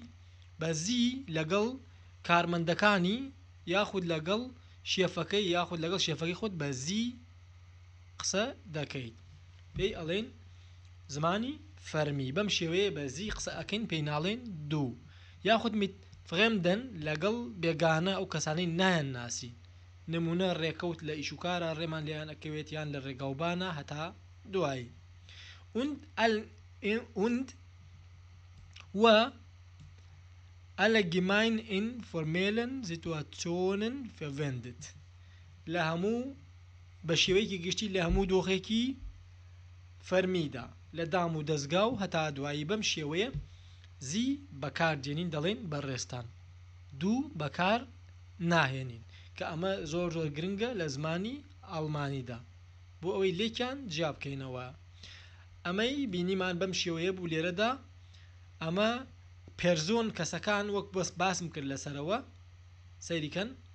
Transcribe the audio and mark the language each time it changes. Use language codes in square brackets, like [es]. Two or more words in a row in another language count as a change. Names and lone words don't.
[ckb] بە زی لەگەڵ کارمەندەکانی یاخود لەگەڵ شێفەکەی یاخود لەگەڵ شێفەکەی خۆت بە زی قسە دەکەیت پێی ئەڵێن زمانی فەرمی بەم شێوەیە بە زی قسە ئەکەین پێی ناڵێن دوو یاخود فغێمدەن لەگەڵ بێگانە ئەو کەسانەی نایان ناسی نمونە ڕێکەوت لە ئیشوکارە ڕێمان لێیان ئەکەوێت یان لە ڕێگاوبانە هەتا دوایی und و [de] allgemein in formellen Situationen verwendet [ckb] لە هەموو بە شێوەیەکی گشتی لە هەموو دۆخێکی فەرمیدا لە دام و دەستگا و هەتا دوایی بەم شێوەیە زی بەکاردێنین دەڵێن بەڕێستان دوو بەکار ناهێنین کە ئەمە زۆر زۆر گرنگە لە زمانی ئەڵمانیدا بۆ ئەوەی لێکیان جیا بکەینەوە ئەمەی بینیمان بەم شێوەیە بوو لێرەدا ئەمە پێرزۆن کەسەکان وەک بەس باسم کرد لەسەرەوە سەیریکەن